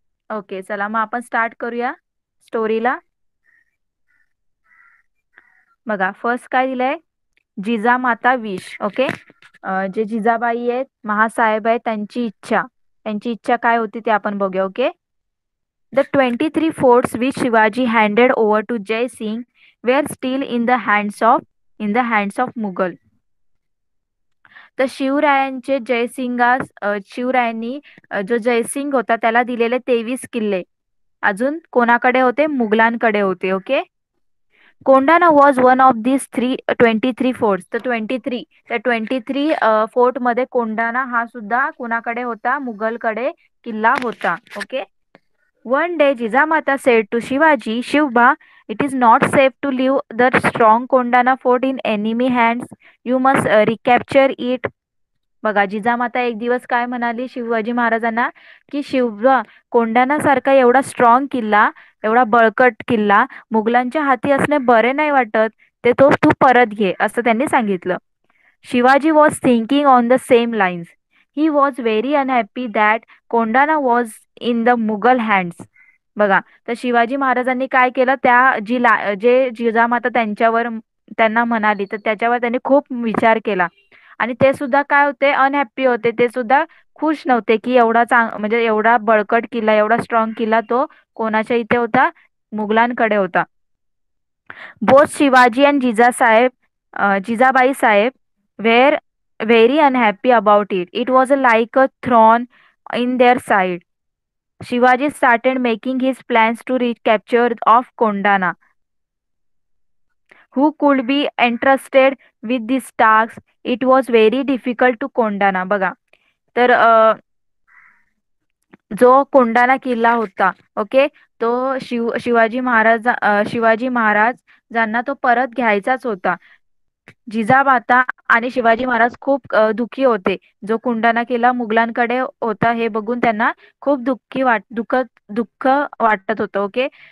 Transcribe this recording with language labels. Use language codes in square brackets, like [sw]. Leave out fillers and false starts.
[mr] Okay, चला मग आपण स्टार्ट करूया स्टोरीला. बघा फर्स्ट काय दिलंय? जिजामाता विश. ओके, जे जिजाबाई आहेत, महासाहेब आहेत, त्यांची इच्छा काय होती ते आपण बघूया. [en] Okay, the 23 forts which Shivaji handed over to Jai Singh were still in the hands of Mughal. [mr] तर शिवरायांचे शिवरायांनी जो जयसिंग होता त्याला दिलेले 23 किल्ले अजून कोणाकडे होते? मुघलांकडे होते. [en] Okay, Kondhana was one of this 23 forts. [mr] तर 23 फोर्ट मध्ये कोंढाणा हा सुद्धा कोणाकडे होता? मुघलकडे किल्ला होता. Okay. [en] One day Jijamata said to Shivaji, Shivba, it is not safe to leave the strong Kondana fort in enemy hands. You must recapture it. [mr] बघा, जिजामाता एक दिवस काय म्हणाली शिवाजी महाराजांना, की शिवबा, कोंढाणा सारखा एवढा स्ट्रॉंग किल्ला, एवढा बळकट किल्ला मुघलांच्या हाती असणे बरे नाही वाटत. ते तो तू परत घे असं त्यांनी सांगितलं. [en] Shivaji was thinking on the same lines. He was very unhappy that Kondhana was in the Mughal hands. [mr] बघा, तर शिवाजी महाराजांनी काय केलं, जे जिजामाता त्यांना म्हणाली, तर त्याच्यावर त्यांनी खूप विचार केला. आणि ते सुद्धा काय होते, अनहॅप्पी होते. ते सुद्धा खुश नव्हते की म्हणजे एवढा बळकट किल्ला, एवढा स्ट्रॉंग किल्ला तो कोणाच्या इथे होता, मुघलांकडे होता. [en] Both Shivaji and Jijabai Saheb were very unhappy about it. It was like a thorn in their side. Shivaji started making his plans to recapture of Kondana. Who could be entrusted with this task? It was very difficult to Kondana. [mr] बघा, तर जो कोंढाणा किल्ला होता, okay, तो शिवाजी महाराज ज्यांना तो परत घ्यायचाच होता. जिजामाता आणि शिवाजी महाराज खूप दुःखी होते. जो कोंढाणा किल्ला मुघलांकडे होता हे बघून त्यांना खूप दुःख वाटत होतं. ओके.